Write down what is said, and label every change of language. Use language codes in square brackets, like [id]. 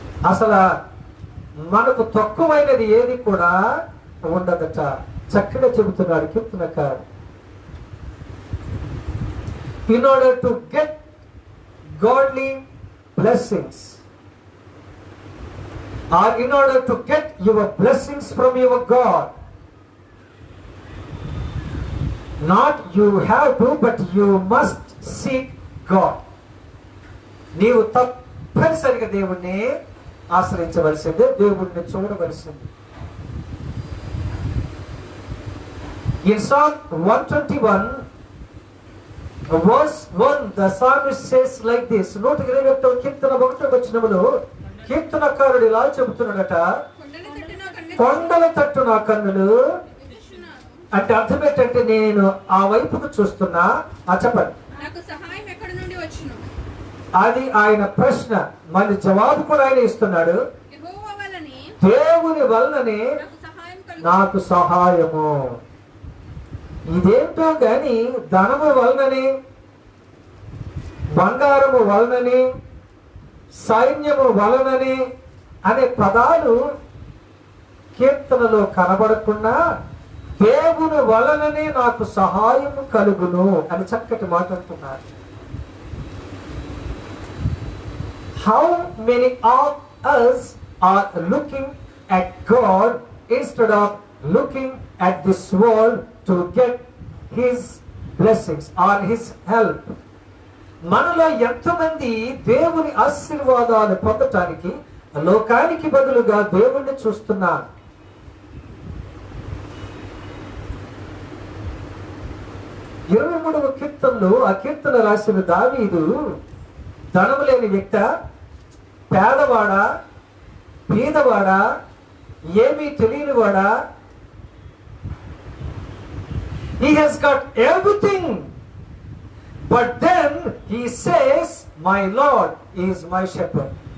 [te] అసలు మనకు తక్కువైనది ఏది కూడా ఉండదట. చక్కగా చెబుతున్నాడు కీర్తనకారుడు. [en] In order to get godly blessings, or in order to get your blessings from your God, not you have to, but you must seek God. [te] నీవు తప్పనిసరిగా దేవుణ్ణి ఆశ్రయించవలసిందే, దేవుణ్ణి చూడవలసింది. [en] In Psalm 121 verse 1, the psalmist says like this. [te] 121వ కీర్తన 1వ వచనములో కీర్తనకారుడు ఇలా చెబుతున్నాడట, కొండల తట్టు నా కన్నులు. అంటే అర్థం ఏంటంటే నేను ఆ వైపుకు చూస్తున్నా. చెప్పండి, అది ఆయన ప్రశ్న. మళ్ళీ జవాబు కూడా ఆయన ఇస్తున్నాడు, దేవుని వలననే నాకు సహాయము. ఇదేంటో గాని ధనము వలనని, బంగారము వలనని, సైన్యము వలనని అనే పదాలు కీర్తనలో కనబడకుండా దేవుని వలననే నాకు సహాయము కలుగును అని చక్కటి మాట్లాడుతున్నారు. [en] How many of us are looking at God instead of looking at this world to get His blessings or His help? [te] మనలో ఎంతమంది దేవుని ఆశీర్వాదాలు పొందటానికి లోకానికి బదులుగా దేవుణ్ణి చూస్తున్నారు? ఇరవై 23వ కీర్తనలో ఆ కీర్తన రాసిన దావీదు ధనము లేని వ్యక్తి, పేదవాడా, బీదవాడా, ఏమీ తెలియనివాడా? [en] He has got everything, but then he says, my Lord is my shepherd.